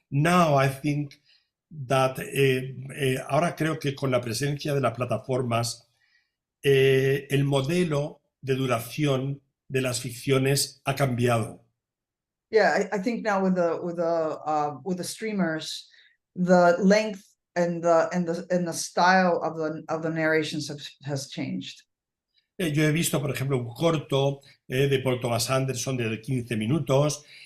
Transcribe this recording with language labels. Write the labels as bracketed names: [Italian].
[English] Now I think that [Spanish] ahora creo que con la presencia de las plataformas, el modelo de duración de las ficciones ha cambiado. [English] Yeah, I think now with the streamers, the length and the style of the narrations has changed. [Spanish] Yo he visto, por ejemplo, un corto de Paul Thomas Anderson de 15 minutos.